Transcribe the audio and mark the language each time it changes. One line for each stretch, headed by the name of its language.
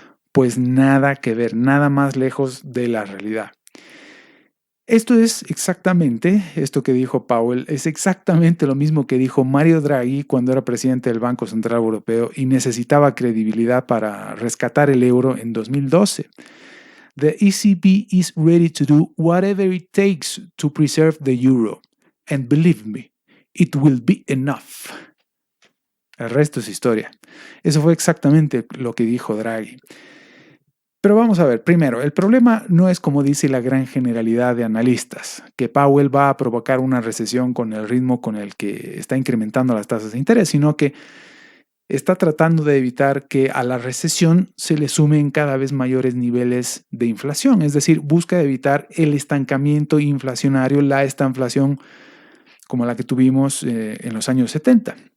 Spanish: Pues nada que ver, nada más lejos de la realidad. Esto que dijo Powell, es exactamente lo mismo que dijo Mario Draghi cuando era presidente del Banco Central Europeo y necesitaba credibilidad para rescatar el euro en 2012.
English: The ECB is ready to do whatever it takes to preserve the euro. And believe me, it will be enough.
Spanish: El resto es historia. Eso fue exactamente lo que dijo Draghi. Pero vamos a ver, primero, el problema no es como dice la gran generalidad de analistas, que Powell va a provocar una recesión con el ritmo con el que está incrementando las tasas de interés, sino que está tratando de evitar que a la recesión se le sumen cada vez mayores niveles de inflación, es decir, busca evitar el estancamiento inflacionario, la estanflación como la que tuvimos en los años 70.